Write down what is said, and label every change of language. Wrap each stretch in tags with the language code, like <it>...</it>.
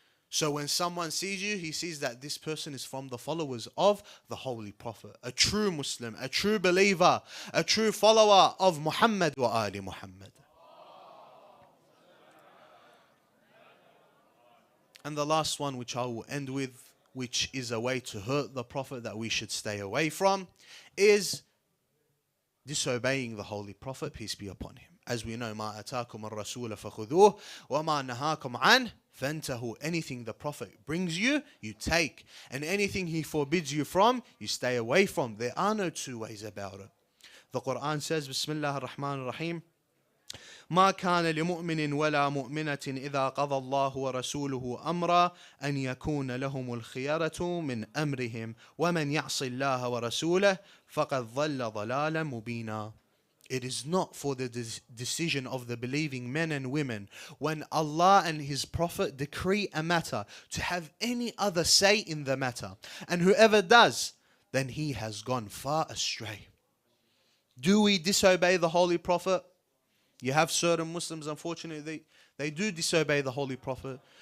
<en>So when someone sees you, he sees that this person is from the followers of the Holy Prophet, a true Muslim, a true believer, a true follower of Muhammad wa ali Muhammad. And the last one, which I will end with, which is a way to hurt the Prophet that we should stay away from, is disobeying the Holy Prophet, peace be upon him. As we know,</en> <ar>مَا أَتَاكُمُ الرَّسُولَ فَخُذُوهُ وَمَا نَهَاكُمْ عَنْهُ فَانْتَهُوا.</ar> <en>Anything the Prophet brings you, you take. And anything he forbids you from, you stay away from. There are no two ways about it. The Quran says,</en> <ar>Bismillah ar-Rahman ar-Rahim, ما كان لمؤمن ولا مؤمنة إذا قضى الله ورسوله أمرا أن يكون لهم الخيرة من أمرهم ومن يعص الله ورسوله فقد ضل ضلالا مبينا.</ar> <en>It is not for the decision of the believing men and women when Allah and His Prophet decree a matter to have any other say in the matter. And whoever does, then he has gone far astray. Do we disobey the Holy Prophet? You have certain Muslims, unfortunately, they do disobey the Holy Prophet.</en>